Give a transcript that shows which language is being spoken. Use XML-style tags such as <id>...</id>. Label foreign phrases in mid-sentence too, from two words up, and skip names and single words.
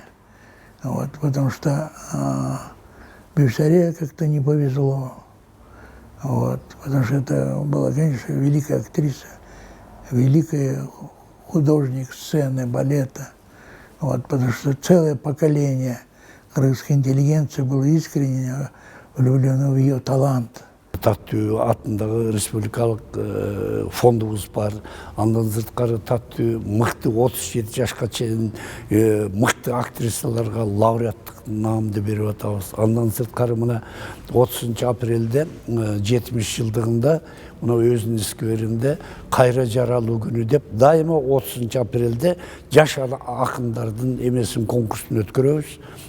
<ru>Вот, потому что Бибисаре как-то не повезло. Вот, потому что это была, конечно, великая актриса, великая художник сцены, балета. Вот, потому что целое поколение кыргызской интеллигенции было искренне влюблено в ее талант.</ru> <ky>Таттуу атындагы республикалык фондубуз бар. Андан сырткары Таттуу мыкты 37 жашка чейин мыкты актрисаларга лауреаттык наамды берип атабыз. Андан сырткары мына 30 апрелде 70 жылдыгында мына өзүнүн скверинде кайра жаралуу күнү деп дайыма 30 апрелде жаш акындардын эмесин конкурсун өткөрөбүз.</ky>